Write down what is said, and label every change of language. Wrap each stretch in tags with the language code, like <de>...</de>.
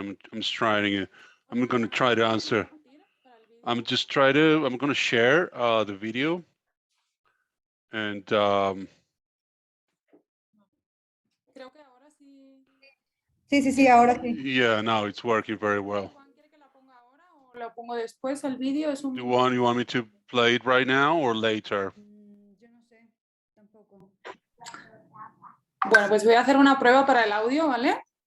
<en>I'm just trying. I'm going to try to answer. I'm going to share the video, and</en> <es>Creo que ahora sí. Sí, ahora sí.</es> <en>yeah, now it's working very well.</en> <es>Juan, ¿quiere que la ponga ahora o la pongo después? El vídeo es un.</es> <en>You want me to play it right now or later?</en> <es>Yo no sé, tampoco. Bueno, pues voy a hacer una prueba para el audio, ¿vale?</es>